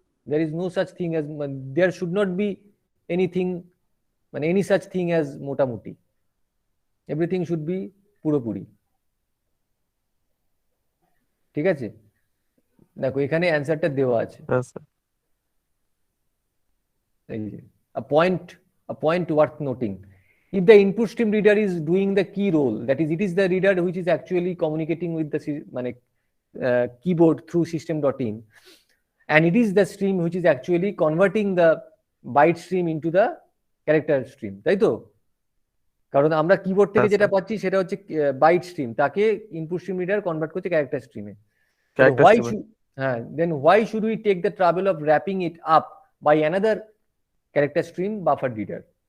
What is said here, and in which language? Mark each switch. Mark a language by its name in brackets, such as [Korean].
[English] there is no such thing as there should not be anything মানে any such thing as মোটামুটি, everything should be পুরোপুরি। [Bangla] ঠিক আছে, দেখো এখানে অ্যান্সারটা দেওয়া আছে। হ্যাঁ স্যার। [English] এই যে a point worth noting, if the input stream reader is doing the key role, that is it is the reader which is actually communicating with the মানে keyboard through system.in, and it is the stream which is actually converting the byte stream into the character stream, [Bangla] তাই তো? কারণ আমরা keyboard থেকে হ্যাঁ যেটা sir, পাচ্ছি সেটা হচ্ছে বাইট স্ট্রিম, তাকে ইনপুট স্ট্রিম রিডার কনভার্ট করছে ক্যারেক্টার স্ট্রিমে। Character [English] why [Bangla] স্ট্রিমে। [English] হ্যাঁ, then why should we take the travel of wrapping it up by another character stream buffer reader?